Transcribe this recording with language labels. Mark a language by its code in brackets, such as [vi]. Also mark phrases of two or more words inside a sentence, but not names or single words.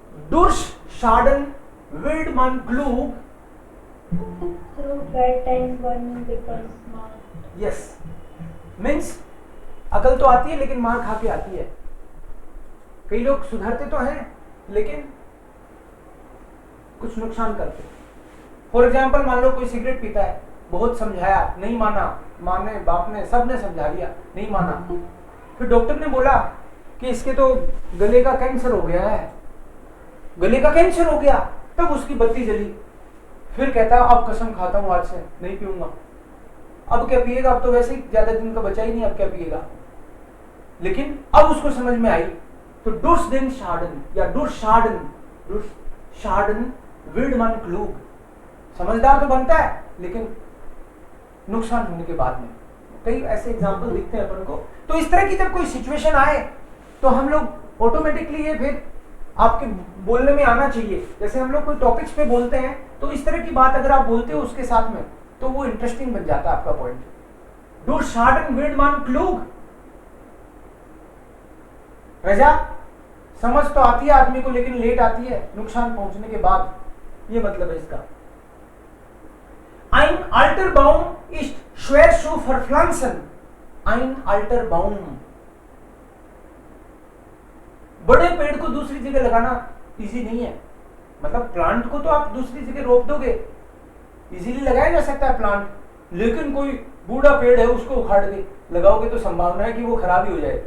[de] Durchschaden wird man klug. [en] Through bad times one becomes smart. Yes. Means [hi] अकल तो आती है लेकिन मार खा के आती है. कई लोग सुधरते तो हैं लेकिन कुछ नुकसान करते. [en] for example [hi] मान लो कोई सिगरेट पीता है, बहुत समझाया, नहीं माना, माँ ने, बाप ने, सबने समझा लिया, नहीं माना. फिर डॉक्टर ने बोला कि इसके तो गले का कैंसर हो गया है, गले का कैंसर हो गया. तब उसकी बत्ती जली. फिर कहता है अब कसम खाता हूं आज से नहीं पीऊंगा. अब क्या पिएगा, अब तो वैसे ही ज्यादा दिन का बचा ही नहीं, अब क्या पिएगा. लेकिन अब उसको समझ में आई. तो Durchschaden या [de] Durchschaden wird man klug. [hi] समझदार तो बनता है लेकिन नुकसान होने के बाद में. कई ऐसे एग्जाम्पल दिखते हैं अपन को. तो इस तरह की जब कोई सिचुएशन आए तो हम लोग ऑटोमेटिकली ये फिर आपके बोलने में आना चाहिए. जैसे हम लोग कोई टॉपिक्स पे बोलते हैं तो इस तरह की बात अगर आप बोलते हो उसके साथ में तो वो इंटरेस्टिंग बन जाता है आपका पॉइंट. [de] Durchschaden wird man klug. [hi] रजा, समझ तो आती है आदमी को लेकिन लेट आती है, नुकसान पहुंचने के बाद. ये मतलब है इसका. [de] Ein alter Baum ist schwer zu verpflanzen. Ein alter Baum. [hi] बड़े पेड़ को दूसरी जगह लगाना इजी नहीं है. मतलब प्लांट को तो आप दूसरी जगह रोप दोगे, इजीली लगाया जा सकता है प्लांट. लेकिन कोई बूढ़ा पेड़ है उसको उखाड़ के लगाओगे तो संभावना है कि वो खराब ही हो जाए.